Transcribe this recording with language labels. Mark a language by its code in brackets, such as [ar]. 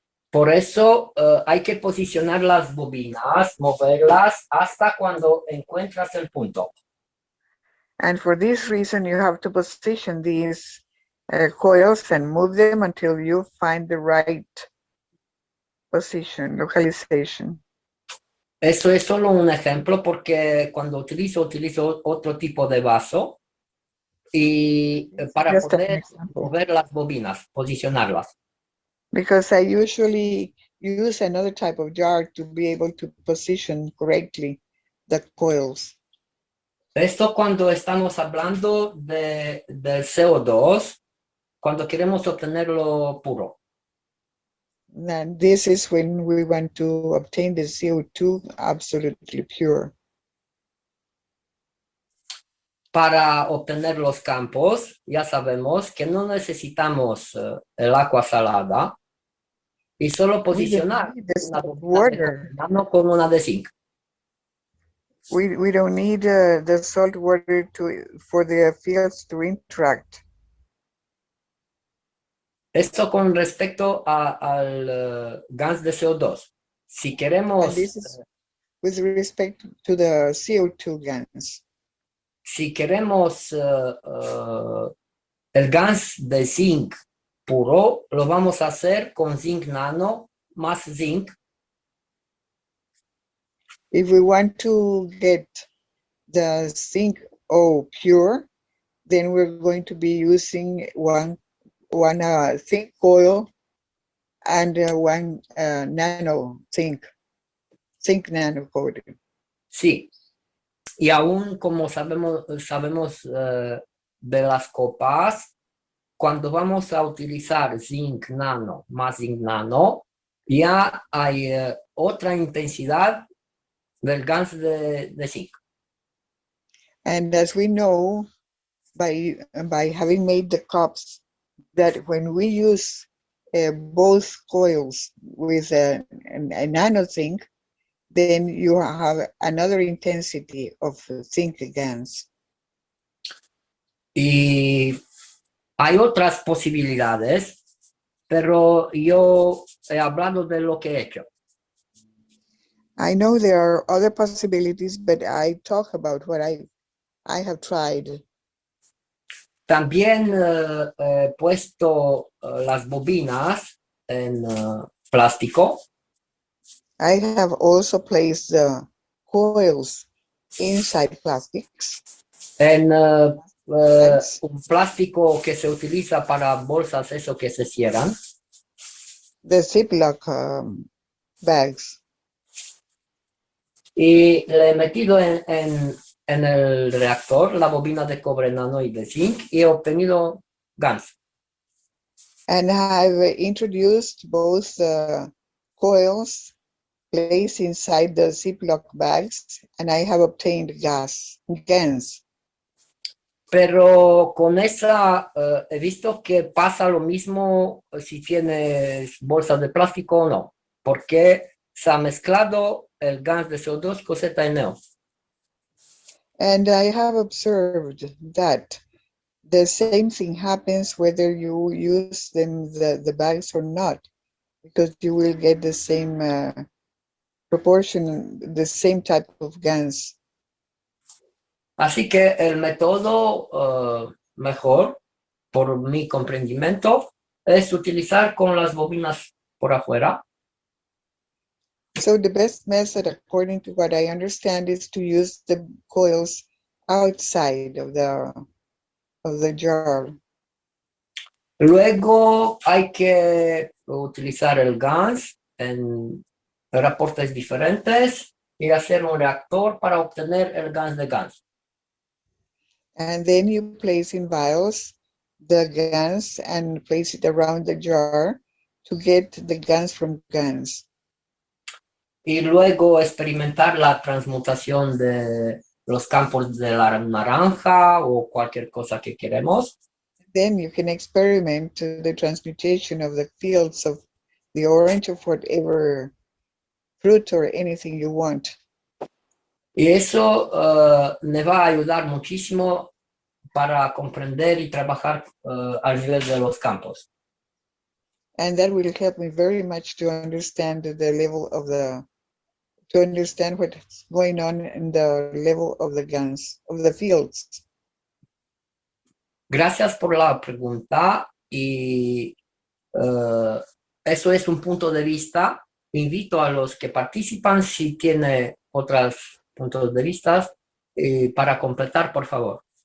[es] Por eso hay que posicionar las bobinas, moverlas hasta cuando encuentras el punto. [en] And for this reason, you have to position these coils and move them until you find the right position, localization. [es] Eso es solo un ejemplo porque cuando utilizo otro tipo de vaso y para poder mover las bobinas, posicionarlas. [en] Because I usually use another type of jar to be able to position correctly the coils. [es] Esto cuando estamos hablando del CO2, cuando queremos obtenerlo puro. [en] And this is when we want to obtain the CO2 absolutely pure. [es] Para obtener los campos, ya sabemos que no necesitamos el agua salada y solo posicionar una bobina con una de zinc. [en] We don't need the salt water for the fields to interact. [es] Esto con respecto al gas de CO2. Si queremos... [en] And this is with respect to the CO2 gas. [es] Si queremos el gas de zinc puro, lo vamos a hacer con zinc nano más zinc. [en] If we want to get the zinc pure, then we're going to be using one zinc coil and one nano zinc nano coated. [es] Sí. Y aún como sabemos de las copas, cuando vamos a utilizar zinc nano más zinc nano, ya hay otra intensidad del GANS de zinc. [en] And as we know, by having made the cups, that when we use both coils with a nano zinc, then you have another intensity of zinc GANS. [es] Y hay otras posibilidades, pero yo he hablado de lo que he hecho. [en] I know there are other possibilities, but I talk about what I have tried. [es] También he puesto las bobinas en plástico. [en] I have also placed the coils inside plastics. [es] En un plástico que se utiliza para bolsas, eso que se cierran. [en] The Ziploc bags. [es] Y le he metido en el reactor la bobina de cobre nano y de zinc y he obtenido GANS. [en] And I've introduced both coils placed inside the Ziploc bags, and I have obtained GANS. [es] Pero con esa he visto que pasa lo mismo si tienes bolsas de plástico o no, porque se ha mezclado el gas de CO2 con ZNO. [en] And I have observed that the same thing happens whether you use the bags or not, because you will get the same proportion, the same type of GANS. [es] Así que el método mejor, por mi comprendimiento, es utilizar con las bobinas por afuera. [en] So the best method, according to what I understand, is to use the coils outside of the jar. [es] Luego hay que utilizar el GANS en reportes diferentes y hacer un reactor para obtener el GANS de GANS. [en] And then you place in vials the GANS and place it around the jar to get the GANS from GANS. [es] Y luego experimentar la transmutación de los campos de la naranja o cualquier cosa que queremos. [en] Then you can experiment the transmutation of the fields of the orange of whatever fruit or anything you want. [es] Y eso me va a ayudar muchísimo para comprender y trabajar al nivel de los campos. [en] And that will help me very much to understand the level of to understand what's going on in the level of the GANS, of the fields. [es] Gracias por la pregunta y eso es un punto de vista. Invito a los que participan si tienen otros puntos de vista para completar, por favor.